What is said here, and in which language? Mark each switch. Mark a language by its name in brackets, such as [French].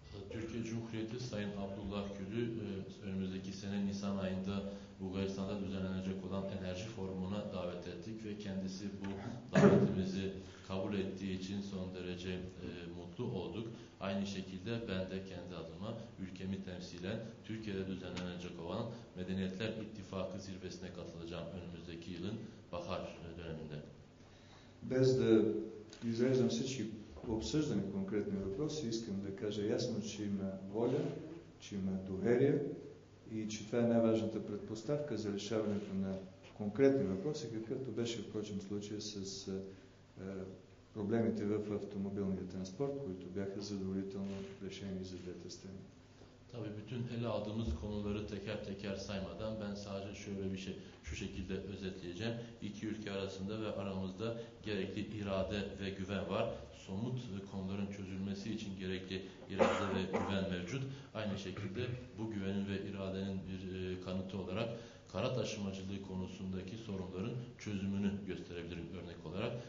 [Turkish] Türkiye Cumhuriyeti Sayın Abdullah Gül'ü önümüzdeki sene Nisan ayında Bulgaristan'da düzenlenecek olan enerji forumuna davet ettik ve kendisi bu davetimizi kabul ettiği için son derece mutlu olduk. Aynı şekilde ben de kendi adıma ülkemi temsilen Türkiye'de düzenlenecek olan Medeniyetler İttifakı zirvesine katılacağım önümüzdeki yılın bahar döneminde. [Bulgarian] Без да изреждам всички обсъждани конкретни въпроси, искам да кажа ясно, че има воля, че има доверие и че това е най-важната предпоставка за решаването на конкретни въпроси, какъвто беше впрочем случая с проблемите в автомобилния транспорт, които бяха задоволително решени за двете страни. [Turkish] Tabii bütün ele aldığımız konuları teker teker saymadan ben sadece şöyle bir şey şu şekilde özetleyeceğim. İki ülke arasında ve aramızda gerekli irade ve güven var. Somut konuların çözülmesi için gerekli irade ve güven mevcut. Aynı şekilde bu güvenin ve iradenin bir kanıtı olarak kara taşımacılığı konusundaki sorunların çözümünü gösterebilirim örnek olarak.